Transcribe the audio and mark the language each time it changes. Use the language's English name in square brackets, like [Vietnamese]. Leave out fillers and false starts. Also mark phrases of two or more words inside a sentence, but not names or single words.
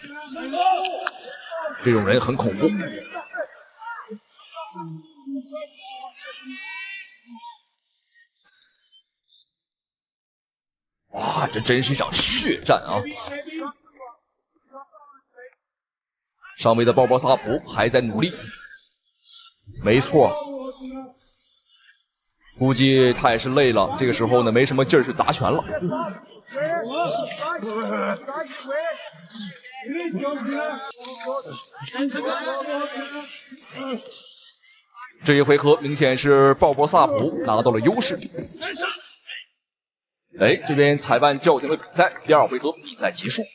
[Chinese] 這種人很恐怖。哇，這真是一場血戰啊！上位的鮑勃薩普還在努力，沒錯，估計他也是累了，這個時候呢沒什麼勁兒去打拳了。這一回合明顯是鮑勃薩普拿到了優勢。哎，這邊裁判叫停了比賽，第二回合比賽結束。